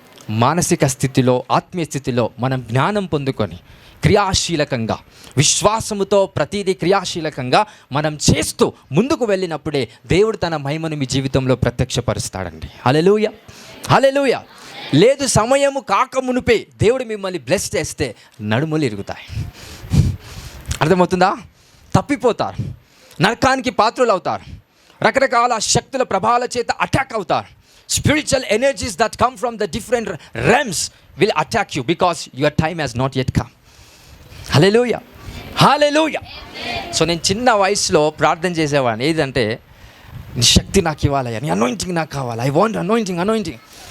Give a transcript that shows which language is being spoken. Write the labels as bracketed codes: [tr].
[te] మానసిక స్థితిలో, ఆత్మీయ స్థితిలో మనం జ్ఞానం పొందుకొని క్రియాశీలకంగా, విశ్వాసముతో ప్రతిదీ క్రియాశీలకంగా మనం చేస్తూ ముందుకు వెళ్ళినప్పుడే దేవుడు తన మహిమను మీ జీవితంలో ప్రత్యక్షపరుస్తాడండి. హల్లెలూయా, హల్లెలూయా. లేదు, సమయము కాక మునిపే దేవుడు మిమ్మల్ని బ్లెస్ చేస్తే నడుములు ఇరుగుతాయి. అర్థమవుతుందా? తప్పిపోతారు, నరకానికి పాత్రులు అవుతారు, రకరకాల శక్తుల ప్రభావాల చేత అటాక్ అవుతారు. [en] Spiritual energies that come from the different realms will attack you because your time has not yet come. Hallelujah, hallelujah. [te] So నేను చిన్న వయసులో ప్రార్థన చేసేవాడిని. ఏదంటే, నీ శక్తి నాకు ఇవ్వాలి, నీ అనాయింటింగ్ నాకు కావాలి, [en] I want anointing.